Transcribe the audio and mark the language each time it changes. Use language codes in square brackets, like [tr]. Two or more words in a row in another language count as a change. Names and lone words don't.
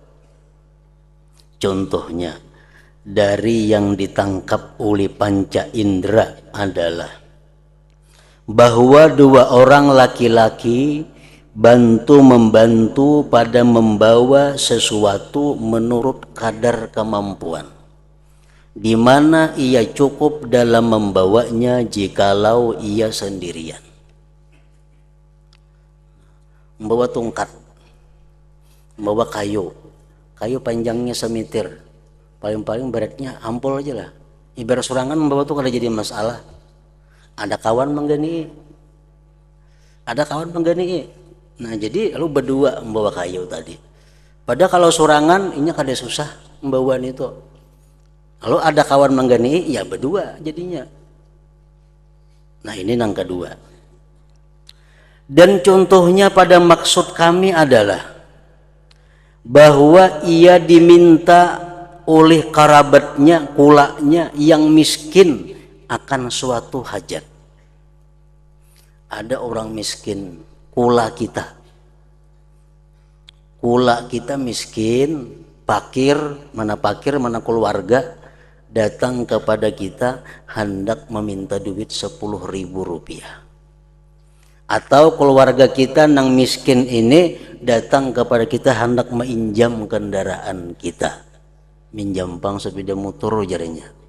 [id] Contohnya dari yang ditangkap oleh panca indera adalah bahwa dua orang laki-laki membantu pada membawa sesuatu menurut kadar kemampuan, di mana ia cukup dalam membawanya jikalau ia sendirian. Membawa tongkat, membawa kayu panjangnya semitir, paling-paling beratnya ampul aja lah. [bjn] Ibarat surangan membawa tuh kada jadi masalah. Ada kawan menggani. [id] Nah, jadi lalu berdua membawa kayu tadi. [bjn] Padahal kalau surangan ini kada susah membawa itu. Lalu ada kawan menggani, [id] ya berdua jadinya. Nah, ini yang kedua. Dan contohnya pada maksud kami adalah bahwa ia diminta oleh kerabatnya, kulaknya yang miskin akan suatu hajat. Ada orang miskin, kula kita miskin, pakir mana keluarga, datang kepada kita hendak meminta duit 10.000 rupiah. [bjn] Atau keluarga kita nang miskin ini datang kepada kita hendak menginjam kendaraan kita, minjam pang sepeda motor jarinya.